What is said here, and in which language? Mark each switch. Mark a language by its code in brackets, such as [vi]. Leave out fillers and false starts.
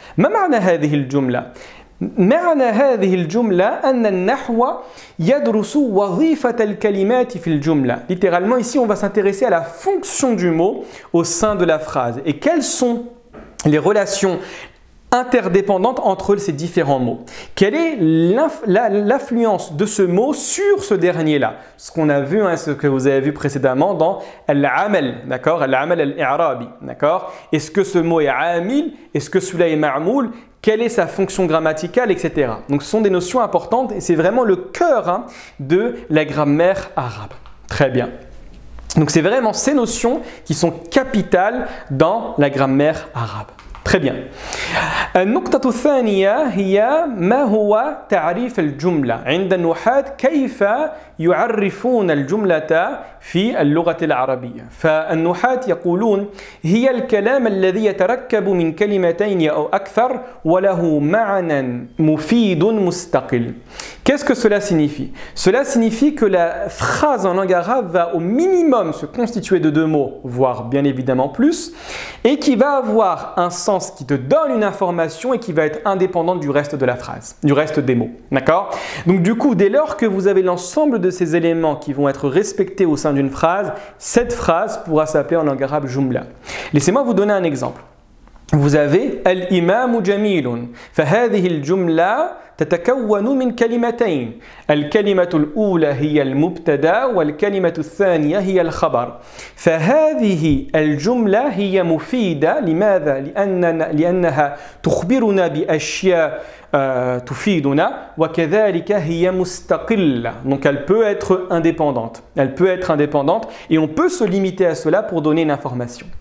[ar] ما معنى هذه الجملة؟ معنى هذه الجملة أن النحو يدرس وظيفة الكلمات في الجملة. [fr] Littéralement, ici, on va s'intéresser à la fonction du mot au sein de la phrase. Et quelles sont les relations interdépendantes entre ces différents mots. Quelle est l'influence de ce mot sur ce dernier-là? Ce qu'on a vu, ce que vous avez vu précédemment dans al-amal, d'accord? Al-amal al-i'rabi, d'accord? Est-ce que ce mot est amil? Est-ce que celui-là est ma'moul? Quelle est sa fonction grammaticale, etc. Donc ce sont des notions importantes et c'est vraiment le cœur de la grammaire arabe. Très bien. Donc c'est vraiment ces notions qui sont capitales dans la grammaire arabe. Très bien. [ar] النقطة الثانية هي ما هو تعريف الجملة عند النحاة كيف يعرفون الجملة في اللغة العربية. فالنحاة يقولون هي الكلام الذي يتركب من كلمتين أو أكثر وله معنى مفيد مستقل. [fr] Qu'est-ce que cela signifie? Cela signifie que la phrase en langue arabe va au minimum se constituer de deux mots, voire bien évidemment plus, et qui va avoir un sens qui te donne une information et qui va être indépendante du reste de la phrase, du reste des mots. D'accord? Donc du coup, dès lors que vous avez l'ensemble de ces éléments qui vont être respectés au sein d'une phrase, cette phrase pourra s'appeler en langue arabe jumla. Laissez-moi vous donner un exemple. Vous avez [ar] al-imamu jamilun. فهذه الجملة تتكون من كلمتين. الكلمة الأولى هي المبتدأ والكلمة الثانية هي الخبر. فهذه الجملة هي مفيدة. لماذا؟ لأنها تخبرنا بأشياء تفيدنا وكذلك هي مستقلة. [fr] Donc elle peut être indépendante. Elle peut être indépendante et on peut se limiter à cela pour donner une information.